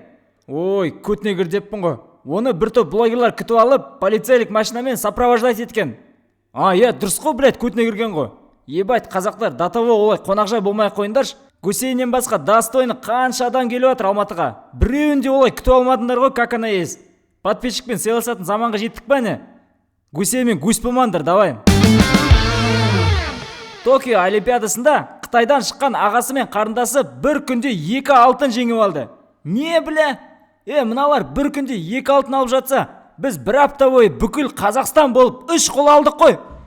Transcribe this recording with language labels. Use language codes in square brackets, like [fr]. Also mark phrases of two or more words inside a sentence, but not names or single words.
[kk] Ой, көтіне кір деппін ғой. Оны бір топ блогерлар күтіп алып, полицейлік машинамен сопровождать еткен. Дұрыс қой, блядь, көтіне кірген ғой. Ебать, қазақтар датаво олай қонақжай болмай қойындарш. Гусейннен басқа достойны қанша адам келіп отыр Алматыға. Біреуінде олай күтіп алмадыңдар ғой, [ru] как она есть. [kk] Подписчикпен сыйласатын заманға жеттік па не? Гусейнмен гусь болмаңдар, давай. Токио Олимпиадасында Қытайдан шыққан ағасы мен қарындасы бір күнде 2 алтын жеңіп алды. Не біле? Мыналар бір күнде 2 алтын алып жатса, біз бір апта бойы бүкіл Қазақстан болып 3 қол алдық қой.